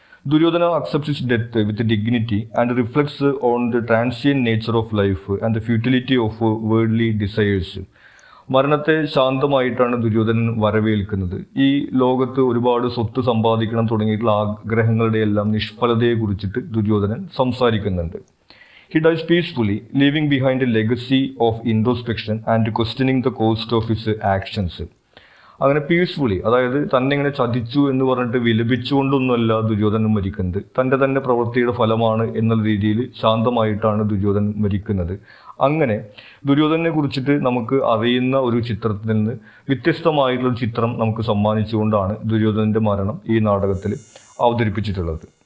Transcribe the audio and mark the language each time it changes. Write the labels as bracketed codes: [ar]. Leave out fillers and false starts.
[ml] Duryodhana accepts his death with dignity and reflects on the transient nature of life and the futility of worldly desires. മരണത്തെ ശാന്തമായിട്ടാണ് ദുര്യോധനൻ വരവേൽക്കുന്നത്. ഈ ലോകത്ത് ഒരുപാട് സ്വത്ത് സമ്പാദിക്കണം തുടങ്ങിയിട്ടുള്ള ആഗ്രഹങ്ങളുടെ എല്ലാം നിഷ്ഫലതയെ കുറിച്ചിട്ട് ദുര്യോധനൻ സംസാരിക്കുന്നുണ്ട്. [en] He dies peacefully, leaving behind a legacy of introspection and questioning the cost of his actions. [ml] അങ്ങനെ പീസ്ഫുള്ളി, അതായത് തന്നെ ഇങ്ങനെ ചതിച്ചു എന്ന് പറഞ്ഞിട്ട് വിലപിച്ചുകൊണ്ടൊന്നുമല്ല ദുര്യോധനൻ മരിക്കുന്നത്. തൻ്റെ തന്നെ പ്രവൃത്തിയുടെ ഫലമാണ് എന്നുള്ള രീതിയിൽ ശാന്തമായിട്ടാണ് ദുര്യോധനൻ മരിക്കുന്നത്. അങ്ങനെ ദുര്യോധനെ കുറിച്ചിട്ട് നമുക്ക് അറിയുന്ന ഒരു ചിത്രത്തിൽ നിന്ന് വ്യത്യസ്തമായിട്ടുള്ള ചിത്രം നമുക്ക് സമ്മാനിച്ചുകൊണ്ടാണ് ദുര്യോധനന്റെ മരണം ഈ നാടകത്തിൽ അവതരിപ്പിച്ചിട്ടുള്ളത്.